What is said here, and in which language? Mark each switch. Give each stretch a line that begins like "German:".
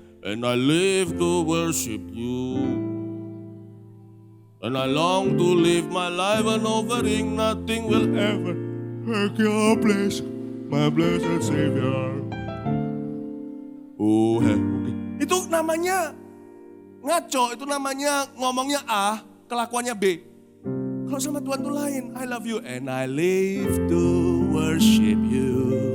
English: And I live to worship you. And I long to live my life and offering nothing will ever take your place, my blessed Savior. Oh, okay.
Indonesian: Itu namanya ngaco, itu namanya ngomongnya A, kelakuannya B. Kalau sama Tuhan tuh lain,
English: I love you and I live to worship you.